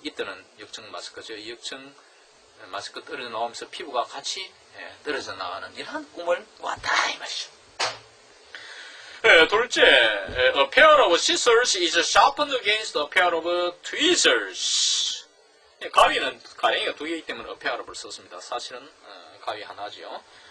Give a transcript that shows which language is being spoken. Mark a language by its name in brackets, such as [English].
[Korean] 이때는 역청 마스크죠. 역청 마스크 떨어져 나오면서 피부가 같이 떨어져 나가는 이런 꿈을 꾸었다 이 말이죠. [English] 둘째, a pair of scissors is sharpened against a pair of tweezers. [Korean] 가위는 가랭이가 두 개이기 때문에 a pair of를 썼습니다. 사실은 가위 하나죠.